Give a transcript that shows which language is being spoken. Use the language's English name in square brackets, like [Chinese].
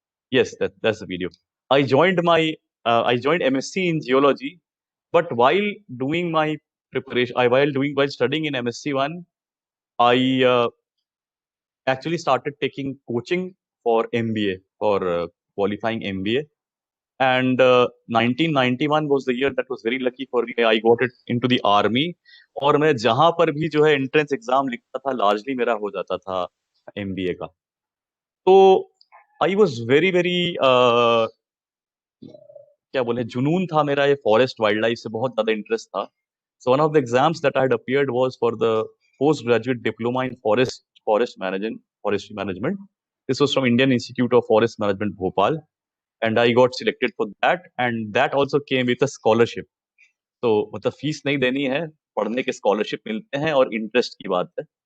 [English] Yes, that's the video. I joined MSc in geology, but while doing my preparation, while studying in MSc one, I actually started taking coaching for MBA, for qualifying MBA. And 1991 was the year that was very lucky for me. I got it into the army. [Hindi] और मैं जहां पर भी जो है entrance exam लिखता था, largely मेरा हो जाता था MBA का. तो [English] I was very very [Hindi] क्या बोले, जुनून था मेरा ये फॉरेस्ट वाइल्ड लाइफ से बहुत ज्यादा इंटरेस्ट था. [English] So one of the exams that I had appeared was for the post graduate diploma in forestry management. This was from Indian Institute of Forest Management Bhopal, and I got selected for that, and that also came with a scholarship. [Hindi] तो मतलब fees नहीं देनी है, पढ़ने के scholarship मिलते हैं और इंटरेस्ट की बात है.